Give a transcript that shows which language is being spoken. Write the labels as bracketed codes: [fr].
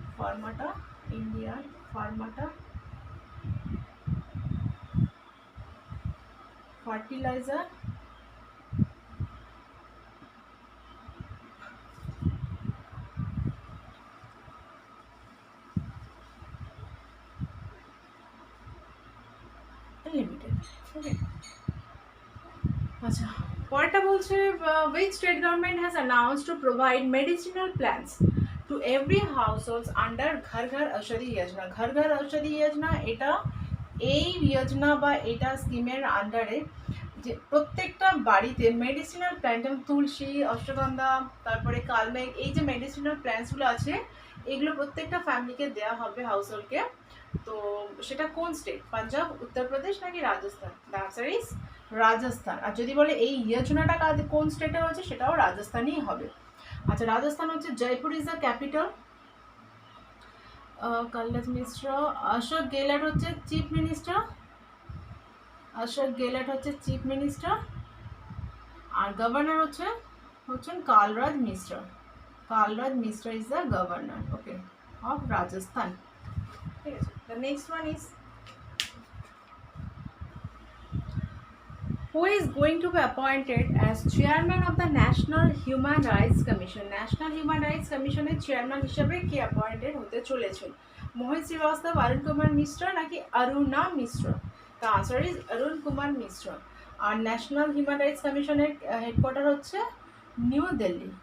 [bn] ফার্মাটা, Indian ফার্মাটা fertiliser limited. ওকে, আচ্ছা পরেরটা বলছে [en] which state government has announced to provide medicinal plants to every households under Ghar Ghar Aushadhi Yojana. [bn] ঘর ঘর ঔষধি যোজনা এটা এই যোজনা বা এটা স্কিমের আন্ডারে যে প্রত্যেকটা বাড়িতে মেডিসিনাল প্ল্যান্ট যেমন তুলসী, অশ্বগন্ধা, তারপরে কালমেঘ, এই যে মেডিসিনাল প্ল্যান্টসগুলো আছে এগুলো প্রত্যেকটা ফ্যামিলিকে দেওয়া হবে, হাউস হোল্ডকে। তো সেটা কোন স্টেট? পাঞ্জাব, উত্তরপ্রদেশ নাকি Rajasthan? [en] The answer is Rajasthan. [bn] আর যদি বলে এই যোজনাটা কোন স্টেটে হচ্ছে, সেটাও রাজস্থানই হবে। আচ্ছা, রাজস্থান হচ্ছে [en] Jaipur is the capital. [bn] Kalraj মিশ্র, অশোক গেহলট হচ্ছে চিফ মিনিস্টার। অশোক গেহলট হচ্ছে চিফ মিনিস্টার। আর গভর্নর হচ্ছেন কালরাজ মিশ্র। [en] Kalraj Mishra is the governor, okay, of Rajasthan. [bn] ঠিক আছে, [en] The next one is who is going to be appointed as chairman of the National Human Rights Commission? [bn] National Human Rights Commission এর chairman হিসেবে কে appointed হতে চলেছেন? মোহিত শ্রীবাস্তব, অরুণ কুমার মিশ্র নাকি অরুণা মিশ্র? [en] The answer is Arun Kumar Mishra. [bn] আর national human rights কমিশনের headquarter হচ্ছে new Delhi.